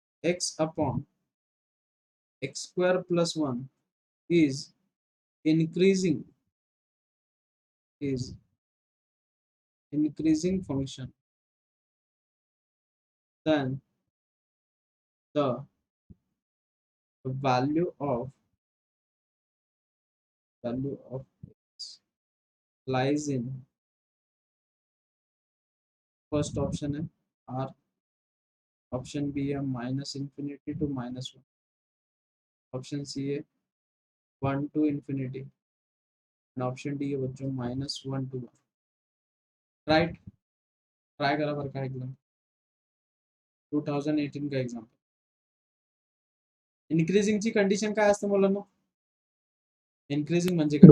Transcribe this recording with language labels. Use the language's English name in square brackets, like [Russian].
[English] x upon x square plus 1 is increasing function, then the value of x lies in first option है R, option B है minus infinity to minus one, option C है 1 to infinity, and option D है बच्चों -1 to 1। [Marathi] Right, try करा बरं का exam 2018 का exam. इन्क्रीजिंगची condition काय असते मुलांना? इन्क्रीजिंग म्हणजे काय?